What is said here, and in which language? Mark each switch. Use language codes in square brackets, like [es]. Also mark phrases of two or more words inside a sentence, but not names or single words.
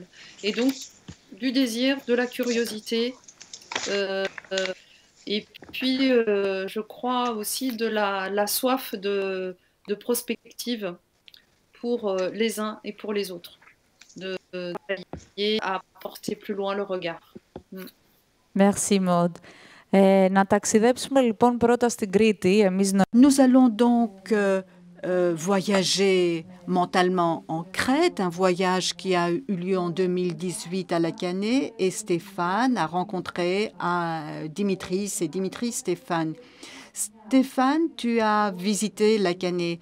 [fr] Et donc, du désir, de la curiosité, et puis je crois aussi de la soif de prospective pour les uns et pour les autres, à porter plus loin le regard. Merci Maud. [el] Να ταξιδέψουμε λοιπόν πρώτα στην Κρήτη. [fr] Nous allons donc voyager mentalement en Crète, un voyage qui a eu lieu en 2018 à la Canée, et Stéphane a rencontré Dimitris et Dimitris Stéphane. Stéphane, tu as visité la Canée.